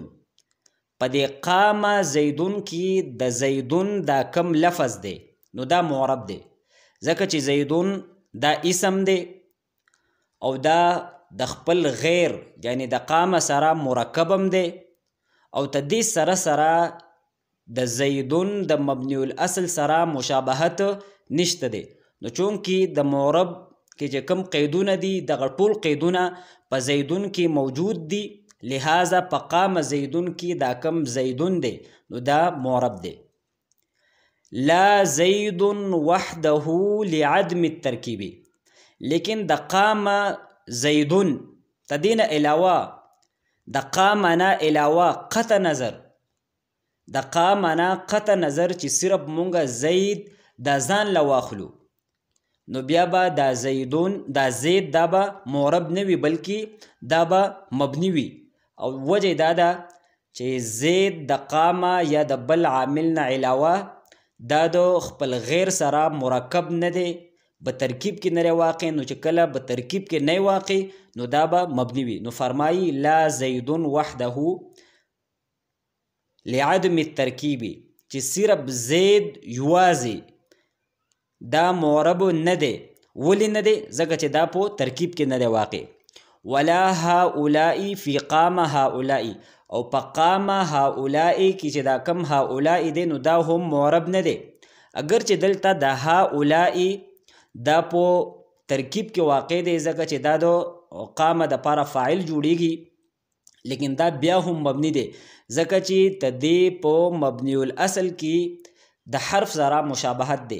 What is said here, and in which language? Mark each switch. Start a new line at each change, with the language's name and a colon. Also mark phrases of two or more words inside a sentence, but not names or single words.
Pashto: په دې
Arabic: قام زیدون
Pashto: کې د زیدون دا کم لفظ دی نو دا معرب دی ځکه چې زیدون دا اسم دی او دا د خپل غیر یعنی د قام سره مرکبم دی او ته دې سره سره د زیدون د
Arabic: مبنی الاصل
Pashto: سره مشابهت نشته دی. نو چونکې د معرب کې چې کم قیدونه دي دغه ټول قیدونه په زیدون کې موجود دي لہذا په
Arabic: قام زیدون
Pashto: کې دا کم زیدون دی نو دا معرب دی.
Arabic: لا زید وحده لعدم الترکیب
Pashto: لیکن د
Arabic: قام زیدون
Pashto: تدین علاوه د قام نه علاوه قطع نظر د قام نه قطع نظر چې صرف مونږه زید دا ځان له واخلو نو بیا به دا زیدون دا زید دا به معرب نه وي بلکې دا به مبني وي. او وجه دا ده چې زید د قامه یا د بل عامل نه علاوه دا د خپل غیر سره مرکب نه دی په ترکیب کې نه واقع نو چې کله په ترکیب کې نه واقع نو دا به مبني وي. نو فرمایي
Arabic: لا زید وحده لعدم الترکیب
Pashto: چې صرف زید یوازې دا معرب نه دی. ولې نه دی؟ ځکه چې دا په ترکیب کې نه دی واقع.
Arabic: ولا هؤلاء فی قام هؤلاء
Pashto: او په
Arabic: قام هؤلاء
Pashto: کې چې دا کم هؤلاء دی نو دا هم معرب نه دی. اگر چې دلته د هؤلاء دا په ترکیب کې واقع دی ځکه چې دا د قام د پاره فاعل جوړیږي لیکن دا بیا هم مبني دی ځکه چې تدې په
Arabic: مبني الاصل
Pashto: کې د حرف سره مشابهت دی.